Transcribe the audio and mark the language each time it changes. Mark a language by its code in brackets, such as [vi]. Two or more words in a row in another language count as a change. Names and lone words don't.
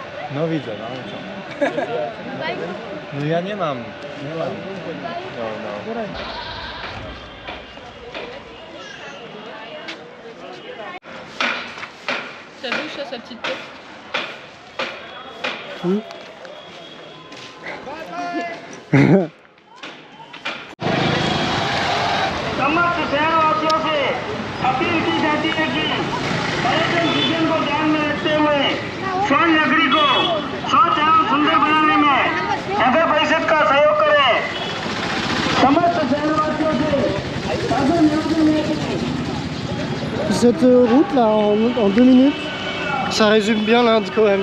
[pl] No widzę, no. No ja nie mam. Nie mam. No, no. [fr] T'as vu ça, sa petite tête? Oui. [hi] समस्त शहरवासियों से अपील की जाती है कि पर्यटन सीजन को ध्यान में रखते हुए स्वर्ण नगरी को स्वच्छ एवं सुंदर बनाने में नगर परिषद का सहयोग करें। समस्त शहरवासियों से शासन निवेदन है कि [fr] Cette route là en 2 minutes, ça résume bien l'Inde quand même.